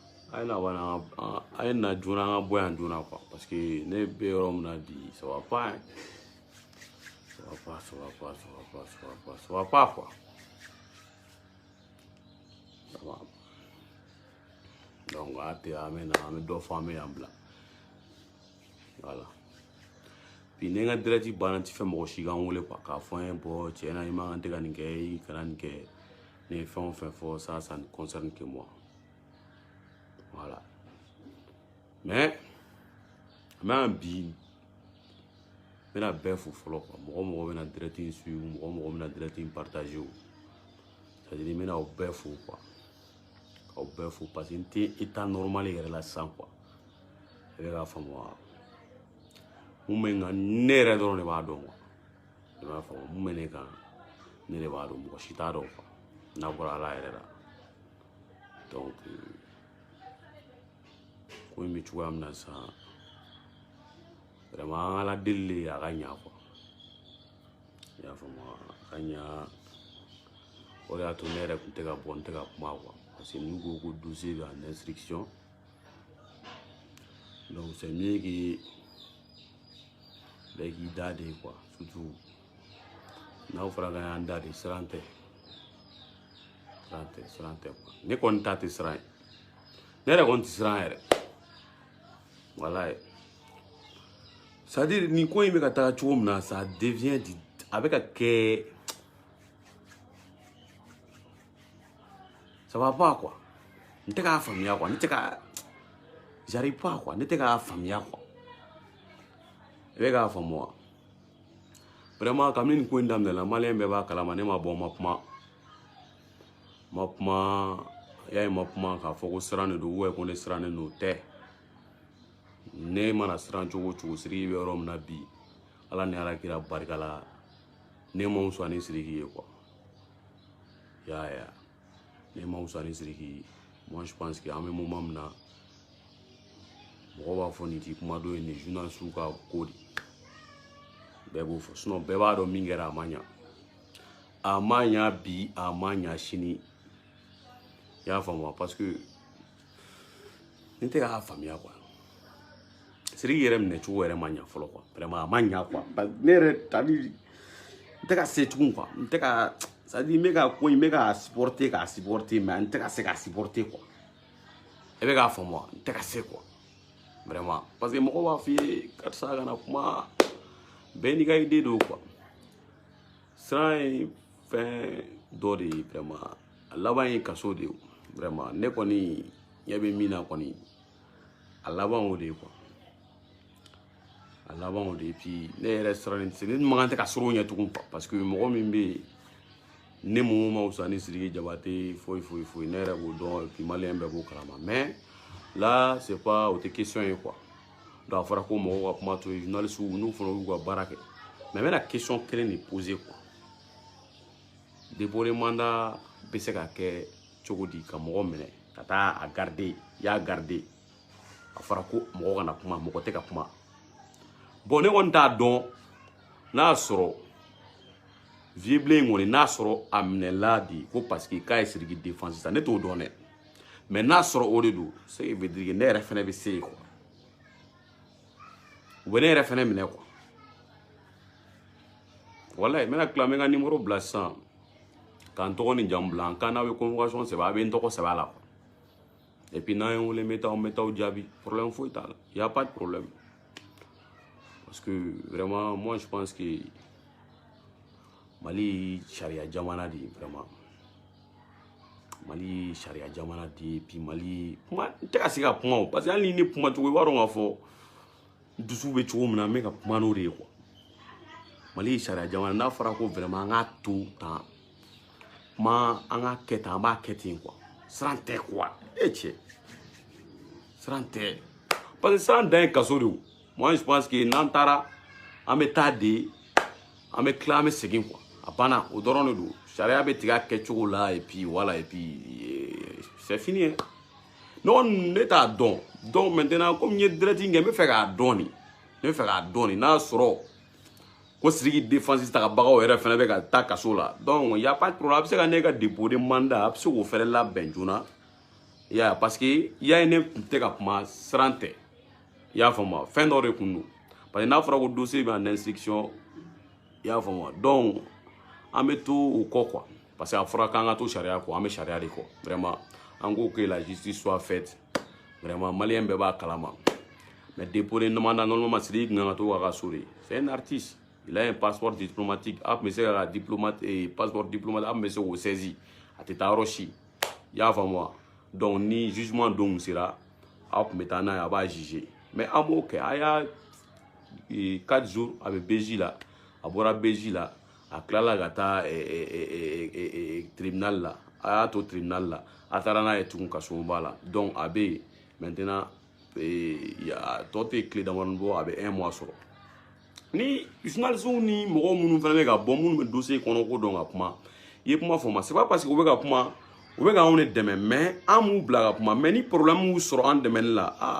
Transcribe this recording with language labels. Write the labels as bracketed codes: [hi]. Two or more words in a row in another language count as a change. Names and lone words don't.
[bm] aye na joona an ka bɔ yan joona [fr] quoi parce que [bm] ne bɛ yɔrɔ min na bi [fr] ça va pas hein. Ça va pas quoi. Ça va. [bm] Donc a tɛ an bɛ dɔ fɔ an bɛ yan bila voilà. Puis ne ka direct banna n tɛ fɛ mɔgɔ si ka n wele quoi k'a fɔ an ye bon tiɲɛ na i man kan tɛ ka nin kɛ i kana nin kɛ ne ye fɛn o fɛn fɔ [fr] ça ne concerne que moi. Voilà. [bm] Mais bi n bɛna bɛɛ fo fɔlɔ quoi mɔgɔ bɛna direct in suivre mɔgɔ bɛna direct in partager o c'est-à-dire n bɛna aw bɛɛ fo quoi k'aw bɛɛ fo [fr] parce que [bm] n tɛ [fr] état normal [bm] yɛrɛ la sisan quoi i bɛ k'a faamu wa mun bɛ n kan ne yɛrɛ dɔrɔn de b'a dɔn quoi i b'a faamu mun bɛ ne kan ne de b'a dɔn mɔgɔ si t'a dɔn quoi n'a bɔra Ala yɛrɛ la donc ko in bɛ cogoya min na sisan vraiment an ka Ala deli a ka ɲa quoi i y'a faamu a ka ɲa o de y'a to ne yɛrɛ tun tɛ ka bɔ n tɛ ka kuma quoi [fr] parce que [bm] n'u ko ko dossier bɛ [fr] en instruction donc c'est mieux que [bm] bɛɛ k'i da de quoi surtout n'aw fɔra k'an y'an da de siran tɛ quoi ne kɔni ta tɛ siran ye ne yɛrɛ kɔni tɛ siran yɛrɛ voilà c'est-à-dire nin ko in bɛ ka taga cogo min na [fr] ça devient [bm] a bɛ ka kɛ [fr] ça va pas quoi [bm] n tɛ k'a faamuya [fr] quoi j'arrive pas quoi [bm] ne tɛ k'a faamuya quoi i bɛ k'a faamu wa vraiment kabini nin ko in daminɛna maliyɛn bɛɛ b'a kalama ne ma bɔ ma kuma y'a ye ma kuma k'a fɔ ko siran de don ko ne sirannen don tɛ ne mana siran cogo o cogo Sidiki bɛ yɔrɔ min na bi Ala ni Alakira barika la ne ma wusa ni Sidiki ye quoi y'a ye ne ma wusa ni Sidiki ye [fr] moi je pense que [bm] an bɛ moment min na mɔgɔ b'a fɔ nin tɛ kuma dɔ ye nin journaliste ka ko de bɛɛ b'o fɔ sinon bɛɛ b'a dɔn min kɛra a ma ɲa bi a ma ɲa sini i y'a faamu parce que ne tɛ k'a faamuya quoi Sidiki yɛrɛ minɛ cogo yɛrɛ ma ɲa fɔlɔ quoi vraiment a ma ɲa quoi ne yɛrɛ n tɛ ka se tugun quoi n tɛ ka c'est-à-dire n bɛ ka ko in n bɛ k'a supporter mais n tɛ ka se k'a supporter quoi i bɛ k'a faamu wa n tɛ ka se quoi vraiment parce que mɔgɔ b'a f'i ye karisa kana kuma bɛɛ n'i ka idée don quoi siran ye fɛn dɔ de ye vraiment a laban ye kaso de ye vraiment ne kɔni ɲɛ bɛ min na kɔni a laban o de ye quoi a laban o de ye puis ne yɛrɛ sirannen tɛ ne man kan tɛ ka siran o ɲɛ tugun [fr] quoi parce que [bm] mɔgɔ min bɛ yen ne mun ma wusa ni Sidiki Jabate foyi ne yɛrɛ b'o dɔn [fr] et puis [bm] maliyɛn bɛɛ b'o kalama [fr] mais là c'est pas [bm] o tɛ question ye [fr] quoi donc [bm] a fɔra ko mɔgɔw ka kuma to yen journalistes n'u fana y'u ka baara kɛ mais n bɛna question kelen de [fr] poser quoi dépôt de mandat [bm] bɛ se ka kɛ cogo di ka mɔgɔ minɛ ka taa a garder i y'a garder a fɔra ko mɔgɔ kana kuma mɔgɔ tɛ ka kuma bon ne kɔni t'a dɔn n'a y'a sɔrɔ vieux bilen kɔni n'a sɔrɔ a minɛla de ko [fr] parce que [bm] k'a ye Sidiki défend sisan ne t'o dɔn dɛ mais n'a sɔrɔ o de don [fr] ce qui veut dire que [bm] ne yɛrɛ fɛnɛ bɛ se yen quoi u bɛ ne yɛrɛ fɛnɛ minɛ quoi wallahi n bɛna tila n bɛ n ka numéro bila sisan ka n tɔgɔ ni jamu bila n kan n'aw ye convocation sɛbɛn a bɛ n tɔgɔ sɛbɛn a la [fr] quoi et puis [bm] n'an ye n wele n bɛ taa jaabi problème foyi t'a la [fr] y a pas de problème parce que vraiment moi je pense que [bm] Mali sariya jamana de ye vraiment Mali sariya jamana de ye puis Mali kuma n tɛ ka se ka kuma o [fr] parce que [bm] hali ni ne kuma cogo i b'a dɔn k'a fɔ dusu bɛ cogo min na n bɛ ka kuma n'o de ye quoi Mali sariya jamana n'a fɔra ko vraiment an k'a to tan kuma an k'a kɛ tan an b'a kɛ ten quoi siran tɛ quoi cɛ siran tɛ [fr] parce que [bm] siran dan ye kaso de ye [fr] moi je pense que [bm] n'an taara an bɛ taa de an bɛ tila an bɛ segin quoi a banna o dɔrɔn de don sariya bɛ tigɛ a kɛcogo la [fr] et puis voilà et puis c'est fini hein non [bm] ne t'a dɔn [fr] donc maintenant comme [bm] n ye direct kɛ n bɛ fɛ k'a dɔn de n'a sɔrɔ ko Sidiki défense tagabagaw yɛrɛ fɛnɛ bɛ ka taa kaso la [fr] donc y a pas de problème [bm] a bɛ se ka ne ka [fr] dépôt de mandat [bm] a bɛ se k'o fɛnɛ labɛn joona ya [fr] parce que [bm] ya ne te ka kuma srante ya fama fin dɔ de kun do [fr] parce que [bm] n'a fɔra ko dossier bɛ [fr] en instruction [bm] ya fama donc an bɛ to o kɔ [fr] quoi parce que [bm] a fɔra k'an ka to sariya kɔ an bɛ sariya de kɔ vraiment an ko [fr] que la justice soit faite vraiment [bm] malien bɛɛ b'a kalama [fr] mais dépôt de demande normalement [bm] Sidiki kan ka to ka so de [fr] c'est un artiste il a un passeport diplomatique [bm] a tun bɛ se ka diplomate passeport diplomate a tun bɛ se k'o saisi a tɛ taa yɔrɔ si y'a faamu donc ni jugement don sera a tun bɛ taa n'a ye a b'a juger mais an b'o kɛ a y'a [fr] 4 jours [bm] a bɛ BJ la a bɔra BJ la a tilala ka taa tribunal la a y'a to tribunal la a taara n'a ye tugun kasomaba la donc a bɛ yen maintenant tɔ tɛ tile damadɔni bɔ a bɛ 1 mois sɔrɔ ni journalistes ni mɔgɔ minnu fana bɛ ka bɔ minnu bɛ dossier kɔnɔ ko dɔn ka kuma i ye kuma fɔ ma [fr] c'est pas parce que [bm] u bɛ ka kuma u bɛ ka anw de dɛmɛ mais an m'u bila ka kuma mais ni problème y'u sɔrɔ an dɛmɛli la